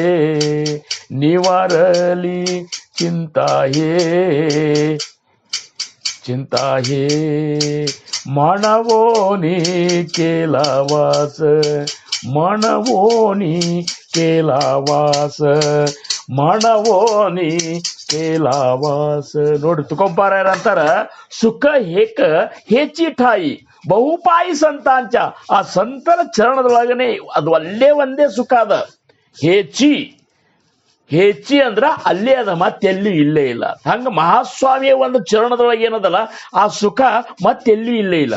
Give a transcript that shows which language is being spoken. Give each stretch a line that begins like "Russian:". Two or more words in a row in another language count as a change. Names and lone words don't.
Marathi: निवारली चिंता हे, चिंता हे मानवोनी केला वास, मानवोनी केला वास, मानवोनी केला वास.
Kannada: ನೋಡಿ ತುकोबारायर ಅಂತಾರ,
Marathi: सुख एक हेचि ठायी बहुपायी संतांच.
Kannada: ಆ ಸಂತರ ಚರಣದೊಳಗನೆ ಅದು ಅಲ್ಲೇ ಒಂದೇ ಸುಖ ಅದ. ಹೆಚ್ಚಿ ಹೆಚ್ಚಿ ಅಂದ್ರ ಅಲ್ಲೇ ಅದ, ಮತ್ತೆಲ್ಲೂ ಇಲ್ಲೇ ಇಲ್ಲ. ಹಂಗ ಮಹಾಸ್ವಾಮಿಯ ಒಂದು ಚರಣದೊಳಗೆ ಏನದಲ್ಲ ಆ ಸುಖ ಮತ್ತೆಲ್ಲೂ ಇಲ್ಲೇ ಇಲ್ಲ.